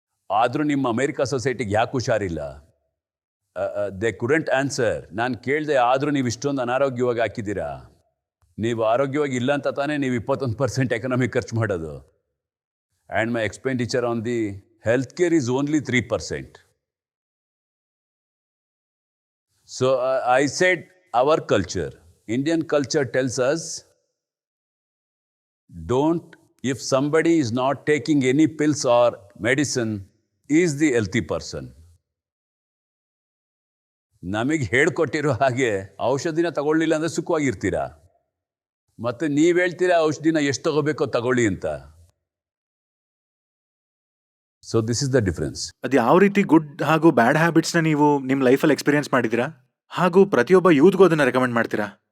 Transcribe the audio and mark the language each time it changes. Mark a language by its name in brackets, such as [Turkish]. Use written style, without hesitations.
[Kannada] ಆದರೂ ನಿಮ್ಮ ಅಮೇರಿಕಾ ಸೊಸೈಟಿಗೆ ಯಾಕೆ ಹುಷಾರಿಲ್ಲ? [English] They couldn't answer. [Kannada] ನಾನು ಕೇಳಿದೆ, ಆದರೂ ನೀವು ಇಷ್ಟೊಂದು ಅನಾರೋಗ್ಯವಾಗಿ ಹಾಕಿದ್ದೀರಾ? ನೀವು ಆರೋಗ್ಯವಾಗಿ ಇಲ್ಲ ಅಂತ ತಾನೇ ನೀವು 21% ಎಕನಾಮಿ ಖರ್ಚು ಮಾಡೋದು. [English] And my expenditure on the health care is only 3%. So I said, our culture, Indian culture tells us, don't, if somebody is not taking any pills or medicine, is the healthy person. [Kannada] ನಮಗೆ ಹೇಳ್ಕೊಟ್ಟಿರೋ ಹಾಗೆ ಔಷಧಿನ ತಗೊಳ್ಳಿಲ್ಲ ಅಂದರೆ ಸುಖವಾಗಿರ್ತೀರಾ. ಮತ್ತು ನೀವು ಹೇಳ್ತೀರಾ ಔಷಧಿನ ಎಷ್ಟು ತಗೋಬೇಕೋ ತಗೊಳ್ಳಿ ಅಂತ. [English] So this is the difference. [Kannada] ಅದು ಯಾವ ರೀತಿ ಗುಡ್ ಹಾಗೂ ಬ್ಯಾಡ್ ಹ್ಯಾಬಿಟ್ಸ್ನ ನೀವು ನಿಮ್ಮ ಲೈಫಲ್ಲಿ ಎಕ್ಸ್ಪೀರಿಯನ್ಸ್ ಮಾಡಿದ್ದೀರಾ, ಹಾಗೂ ಪ್ರತಿಯೊಬ್ಬ ಯೂತ್ಗೂ ಅದನ್ನು ರೆಕಮೆಂಡ್ ಮಾಡ್ತೀರಾ?